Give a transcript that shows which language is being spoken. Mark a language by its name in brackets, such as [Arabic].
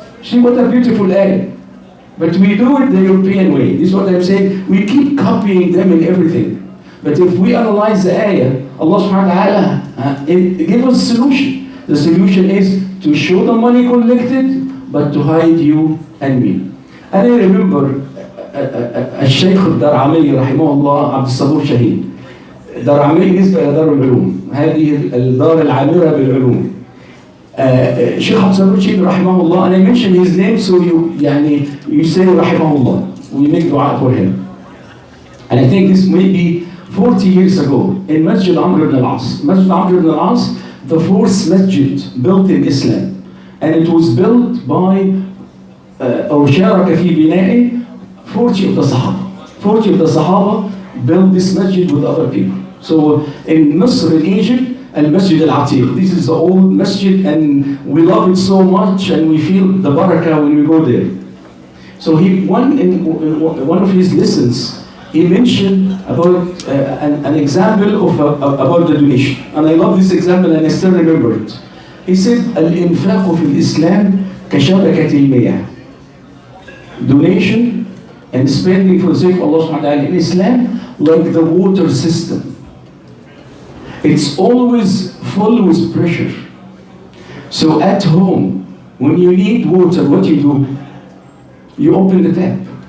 [English] See what a beautiful ayah. But we do it the European way. This is what I'm saying. We keep copying them in everything. But if we analyze the ayah, Allah subhanahu wa ta'ala give us a solution. The solution is to show the money collected, but to hide you and me. And I remember [Arabic] الشيخ الدرعمي رحمه الله عبد الصبور شهيد. درعمي نسبة إلى دار العلوم. هذه الدار العامرة بالعلوم. [English] Sheikh Abdul Rashid rahimahullah, and I mention his name so you say rahimahullah. We make dua for him. And I think this may be 40 years ago in Masjid Amr ibn al-As. Masjid Amr ibn al-As, the fourth masjid built in Islam. And it was built by [Arabic] أو شارك في بنائه [English] 40 of the Sahaba. 40 of the Sahaba built this masjid with other people. So in Misr, in Egypt, Al-Masjid Al-Atiq. This is the old masjid and we love it so much and we feel the barakah when we go there. So in one of his lessons, he mentioned about an example of about the donation. And I love this example and I still remember it. He said, [Arabic] الإنفاق في الإسلام كشبكة المياه. [English] Donation and spending for the sake of Allah subhanahu wa ta'ala in Islam, like the water system. It's always full with pressure. So at home, when you need water, what do? You open the tap.